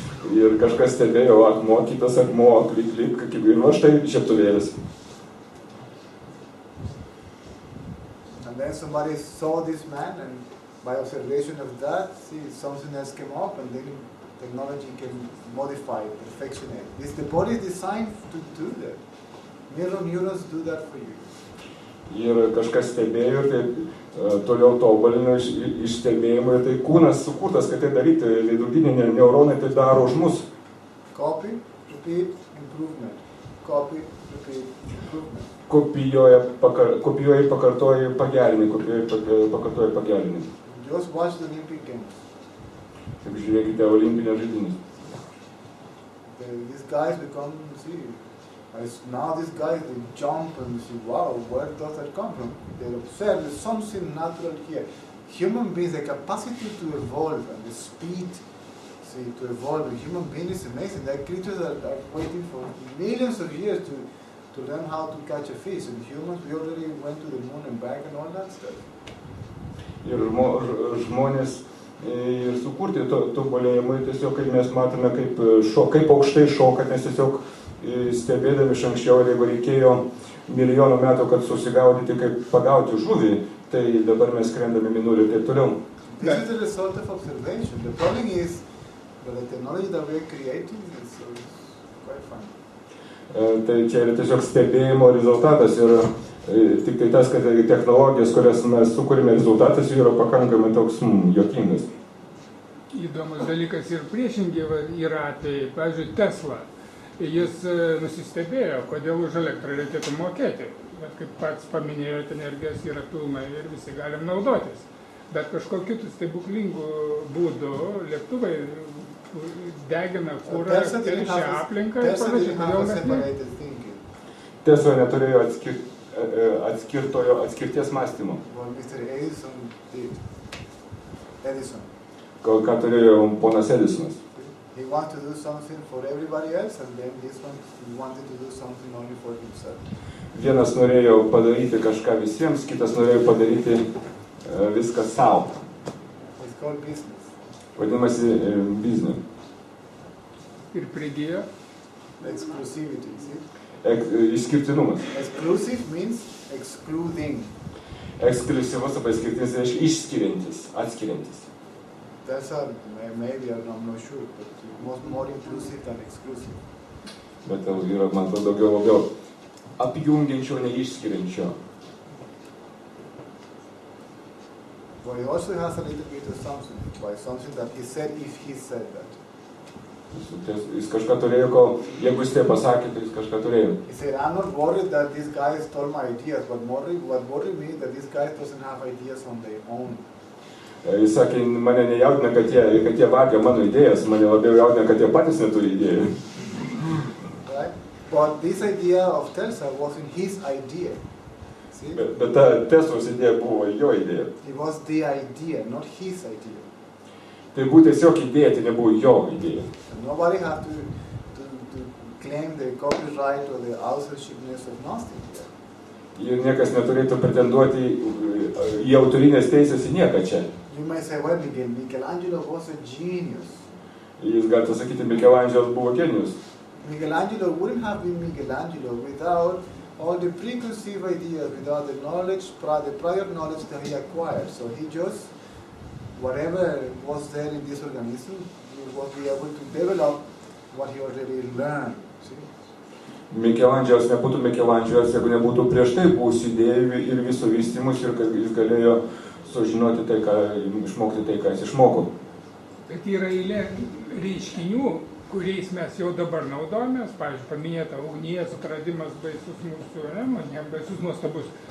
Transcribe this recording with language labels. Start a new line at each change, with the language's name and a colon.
Lithuanian: Ir kažkas stebėjo akmuo, kitas akmuo, klik, klik, ir va štai žiebtuvėlis.
English: And then somebody saw this man, and by observation of that, see, something else came up, and then technology can modify, perfection it. The body is designed to do that. Mirror neurons do that for you.
Lithuanian: Ir kažkas stebėjo, tai toliau tobulino iš stebėjimo, ir tai kūnas sukurtas, kad tai daryti, veidrodiniai neuronai tai daro už mus.
English: Copy, repeat, improvement. Copy, repeat, improvement.
Lithuanian: Kopijuoja, pakartoja, pagerini, pakartoja, pagerini.
English: Just watch the Olympic Games.
Lithuanian: Taip žiūrėkite olimpinės žaidynes.
English: These guys become, see, now these guys, they jump and see, wow, where does that come from? They observe there's something natural here. Human beings, the capacity to evolve and the speed, see, to evolve. A human being is amazing. There are creatures that are waiting for millions of years to learn how to catch a fish. And humans, we already went to the moon and back and all that stuff.
Lithuanian: Ir žmonės ir sukurti tobulėjimui, tiesiog kai mes matome, kaip aukštai šoka, nes tiesiog stebėdami iš anksčiau, jeigu reikėjo milijonų metų, kad susigaudyti, kaip pagauti žuvį, tai dabar mes skrendame minulį ir taip toliau.
English: This is the result of observation. The problem is that the technology that we're creating is quite fun.
Lithuanian: Tai čia yra tiesiog stebėjimo rezultatas ir tik tai tas, kad technologijos, kurias mes sukūrėme, rezultatas jų yra pakankamai toks juokingas. Įdomus dalykas ir priešingi yra atvejai. Pavyzdžiui, Tesla. Jis nusistebėjo, kodėl už elektrą reikėtų mokėti. Bet kaip pats paminėjote, energijos yra pilnai ir visi galim naudotis. Bet kažkokiu stebuklingų būdų lėktuvai degina kurą, teršia aplinką ir panašiai. Kodėl mes ne? Tesla neturėjo atskirties mąstymo.
English: Well, Mr. Edison did. Edison.
Lithuanian: Ką turėjo ponas Edisonas.
English: He wanted to do something for everybody else, and then this one, he wanted to do something only for himself.
Lithuanian: Vienas norėjo padaryti kažką visiems, kitas norėjo padaryti viską savo.
English: It's called business.
Lithuanian: Vadinamasi biznė. Ir prigijo.
English: Exclusivity, see?
Lithuanian: Išskirtinumas.
English: Exclusive means excluding.
Lithuanian: Ekskliuzyvus arba išskirtinis reiškia išskiriantis, atskiriantis.
English: That's maybe, I'm not sure, but more inclusive than exclusive.
Lithuanian: Bet yra, man atrodo, daugiau apjungiančio, ne išskiriančio.
English: But he also has a little bit of something, by something that he said if he said that.
Lithuanian: Jis kažką turėjo, jeigu jis tai pasakė, tai jis kažką turėjo.
English: He said, I'm not worried that these guys stole my ideas, but what worried me that these guys doesn't have ideas on their own. Jis sakė, mane nejaudina, kad jie vagia mano idėjas, mane labiau jaudina, kad jie patys neturi idėjų. Right? But this idea of Tesla wasn't his idea. See?
Lithuanian: Bet ta Teslos idėja buvo jo idėja.
English: It was the idea, not his idea.
Lithuanian: Tai buvo tiesiog idėja, tai nebuvo jo idėja.
English: And nobody had to claim the copyright or the authorshipness of nothing here.
Lithuanian: Ir niekas neturėtų pretenduoti į autorinės teisės į nieką čia.
English: You may say, well, Michelangelo was a genius.
Lithuanian: Jis galite sakyti, Michelangelas buvo genijus.
English: Michelangelo wouldn't have been Michelangelo without all the preconceived ideas, without the knowledge, the prior knowledge that he acquired. So he just, whatever was there in this organism, he was be able to develop what he already learned. See?
Lithuanian: Mikelandželas nebūtų Mikelandželas, jeigu nebūtų prieš tai buvusių idėjų ir viso vystymus ir kad jis galėjo sužinoti tai, išmokti tai, ką jis išmoko. Bet yra eilė reiškinių, kuriais mes jau dabar naudojamės, pavyzdžiui, paminėta ugnies atradimas baisus mūsų, ne, baisus nuostabus.